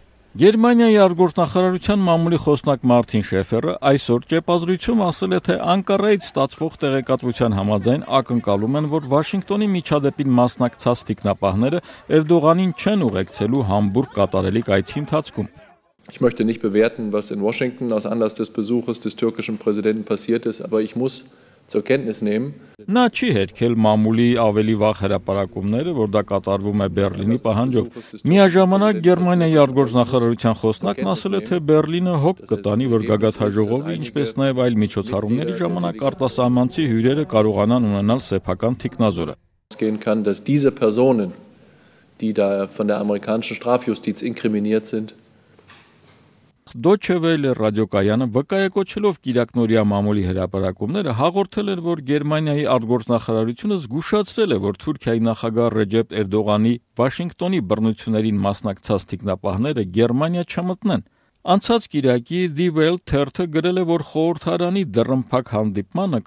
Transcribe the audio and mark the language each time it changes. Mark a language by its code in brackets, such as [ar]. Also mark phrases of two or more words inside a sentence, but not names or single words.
[hy] Գերմանիայի արտգործնախարարության մամուլի խոսնակ Մարտին Շեֆերը այսօր ճեպազրույցում ասել է, թե Անկարայից ստացվող տեղեկատվության համաձայն ակնկալում են, որ Վաշինգտոնի միջադեպին մասնակցած թիկնապահները Էրդողանին չեն ուղեկցելու Համբուրգ կատարելիք այցի ընթացքում։ [de] Ich möchte nicht bewerten, was in Washington aus Anlass des Besuches des türkischen Präsidenten passiert ist, aber ich muss zur Kenntnis nehmen. [hy] Նա չի հերքել մամուլի ավելի վաղ հրապարակումները, որ դա կատարվում է Բեռլինի պահանջով։ Միաժամանակ Գերմանիայի արտգործնախարարության խոսնակն ասել է, թե Բեռլինը հոգ կտանի, որ գագաթաժողովի, ինչպես նաև այլ միջոցառումների ժամանակ արտասահմանցի հյուրերը կարողանան ունենալ սեփական թիկնազորը։ [de] Gehen kann, dass diese Personen, die da von der amerikanischen Strafjustiz inkriminiert sind, [hy] Deutsche Welle ռադիոկայանը վկայակոչելով Կիրակնորիա մամուլի հրապարակումները հաղորդել էր, որ Գերմանիայի արտգործնախարարությունը զգուշացրել է, որ Թուրքիայի նախագահ Ռեջեփ Էրդողանի Վաշինգտոնի բռնություններին մասնակցած թիկնապահները Գերմանիա չմտնեն։ Անցած կիրակի Die Welt թերթը գրել է, որ խորհրդարանի դռնփակ հանդիպմանը